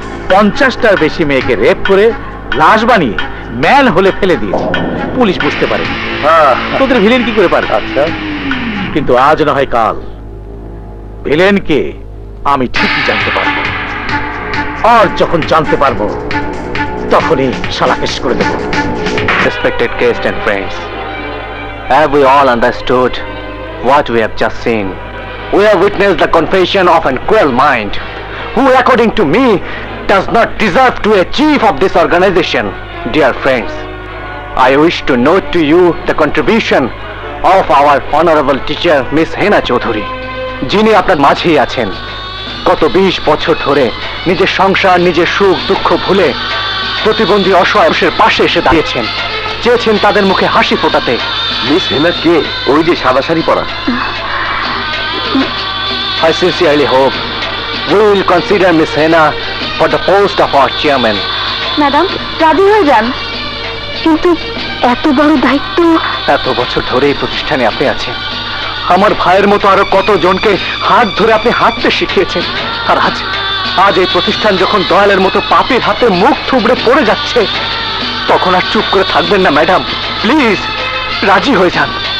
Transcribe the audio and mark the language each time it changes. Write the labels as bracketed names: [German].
[Bangla] 50টার বেশি মেয়েকে রেপ করে লাশ বানিয়ে ম্যান হলে ফেলে দিয়েছে, পুলিশ বুঝতে পারে। তোদের ভিলেন কি করে পারে? আচ্ছা, কিন্তু আজ না হয় কাল ভিলেনকে আমি ঠিকই জানতে পারবো। আর যখন জানতে পারবো তখনই শালা শেষ করে দেবো। [English] Respected guests and friends, have we all understood what we have just seen? We have witnessed the confession of an cruel mind, who according to me does not deserve to be a chief of this organization. Dear friends, I wish to note to you the contribution of our honorable teacher Miss Hena Chaudhuri, [Bangla] যিনি আপনার মাঝেই আছেন। গত 20 বছর ধরে নিজের সংসার, নিজের সুখ দুঃখ ভুলে প্রতিবন্ধী অসহায় মানুষের পাশে এসে দাঁড়িয়েছেন, চেয়েছেন তাদের মুখে হাসি ফোটাতে। মিস হেনা কে? ওই যে সাদা শাড়ি পরা। [English] I sincerely hope we will consider Miss Hena for the post of our chairman. [Bangla] Madam রাজি হয়ে যান, কিন্তু এত বড় দায়িত্ব। এত বছর ধরে এই প্রতিষ্ঠানে আপনি আছেন, আমার ভাইয়ের মতো আরো কত জনকে হাত ধরে আপনি হাঁটতে শিখিয়েছেন। আর আজ এই প্রতিষ্ঠান যখন দয়ালের মতো পাপীর হাতে মুখ থুবড়ে পড়ে যাচ্ছে, তখন আর চুপ করে থাকবেন না ম্যাডাম। প্লিজ রাজি হয়ে যান।